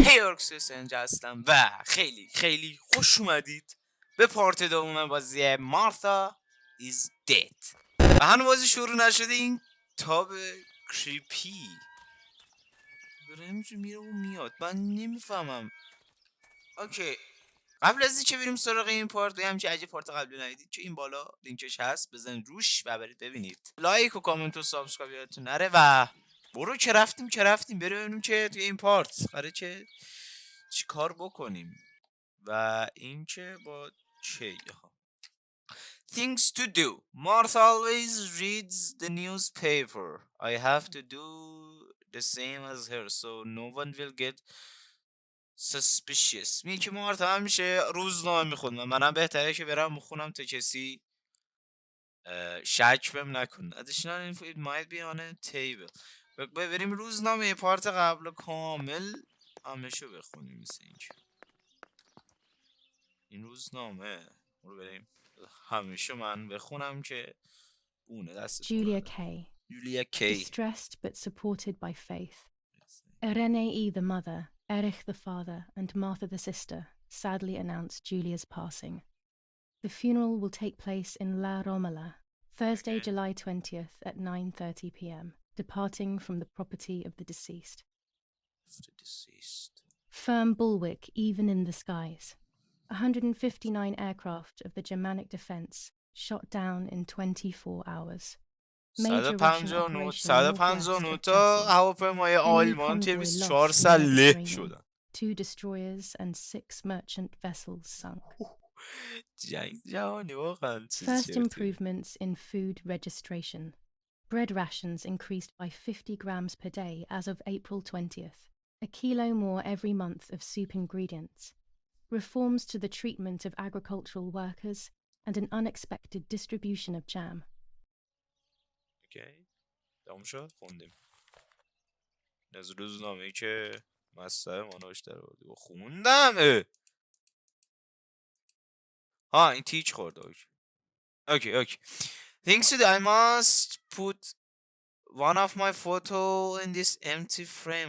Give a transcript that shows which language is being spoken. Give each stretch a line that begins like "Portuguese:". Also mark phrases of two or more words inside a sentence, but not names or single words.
Persian: سنج هستم و خیلی خیلی خوش اومدید به پارت دوم بازی مارتا is dead. و هنو بازی شروع نشده. این تاب کریپی داره همینجور میره و میاد، من نمیفهمم. اوکی، قبل از اینکه بریم سراغ این پارت و همچه اگه پارت قبلی ندیدید که این بالا لینکش هست، بزنید روش و برید ببینید. لایک و کامنت و سابسکرایب یادتون نره و برو که رفتیم بریم ببینیم که توی این پارت قراره که چی کار بکنیم و این که با چه
English: things to do. Martha always reads the newspaper. I have to do the same as her so no one will get suspicious.
Persian: میگه که مارتا همیشه روزنامه میخونه، منم بهتره که برم بخونم تا کسی شک بهم نکنه.
English: Additional info it might be on a table.
Persian: بریم روزنامه پارت قبل کامل همشو بخونیم. مثل این روزنامه رو بریم همیشه من بخونم که اونه دست
English: Julia Kay. Julia Kay. Distressed but supported by faith. Irene the mother, Erich the father, and Martha the sister sadly announced Julia's passing. The funeral will take place in La Romola, Thursday, July 20th at 9:30 p.m., departing from the property of the deceased. Firm bulwark even in the skies. 159 aircraft of the Germanic defense shot down in 24 hours. Major Russian operation
Persian: تا هواپیمای آلمان توی 24 ساعت له شدن.
English: 2 destroyers and 6 merchant vessels sunk.
Persian: جنگ جهانی واقعا.
English: First improvements in food registration. Bread rations increased by 50 grams per day as of April 20th. A kilo more every month of soup ingredients. Reforms to the treatment of agricultural workers and an unexpected distribution of jam.
Persian: اوکی، تموم شد. خوندیم از روزنامه‌ای که مصدر ما نوشته رو خوندم. این تیچ خورد. اوکی.
English: Thanks to that, I must put one of my photo in this empty frame.